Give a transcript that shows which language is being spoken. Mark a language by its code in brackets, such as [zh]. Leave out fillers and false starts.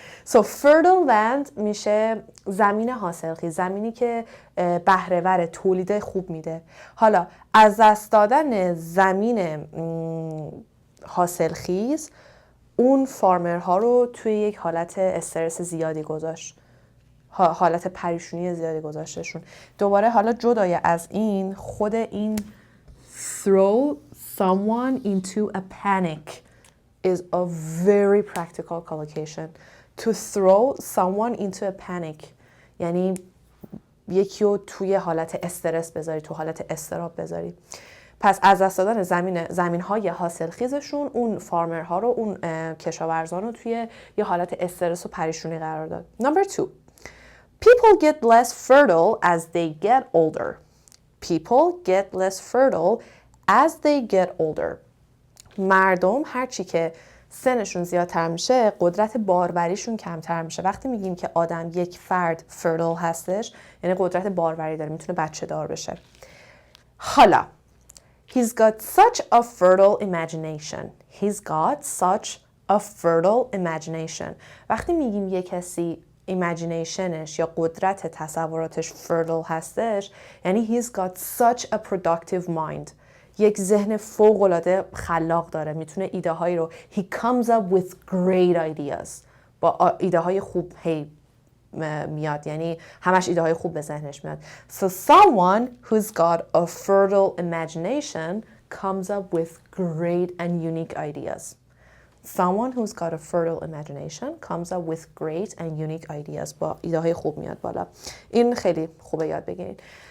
[en] So fertile land [fa] میشه زمین حاصلخیز، زمینی که بهره‌ور تولید خوب میده. حالا از دست دادن زمین حاصلخیز اون فارمرها رو توی یک حالت استرس زیادی گذاشت، حالت پریشونی زیادی گذاشتشون. دوباره حالا جدای از این خود این [en] throw someone into a panic is a very practical collocation. To throw someone into a panic [fa] یعنی یکی رو توی حالت استرس بذاری، تو حالت اضطراب بذاری. پس از دست دادن زمین‌های حاصلخیزشون اون فارمرها رو اون کشاورزان رو توی یه حالت استرس و پریشونی قرار داد. [en] Number 2. People get less fertile as they get older. [fa] مردم هرچی که سنشون زیادتر میشه قدرت باروریشون کمتر میشه. وقتی میگیم که آدم یک فرد fertile هستش یعنی قدرت باروری داره، میتونه بچه دار بشه. [en] حالا He's got such a fertile imagination. He's got such a fertile imagination. [fa] وقتی میگیم یه کسی ایمیجینیشنش یا قدرت تصوراتش fertile هستش یعنی [en] he's got such a productive mind. [fa] یک ذهن فوق‌العاده خلاق داره، میتونه ایده هایی رو [en] he comes up with great ideas. [fa] با ایده های خوب میاد، یعنی همش ایده های خوب به ذهنش میاد. [en] So someone who's got a fertile imagination comes up with great and unique ideas. Someone who's got a fertile imagination comes up with great and unique ideas. [fa] با ایده های خوب میاد بالا. این خیلی خوبه یاد بگیرید.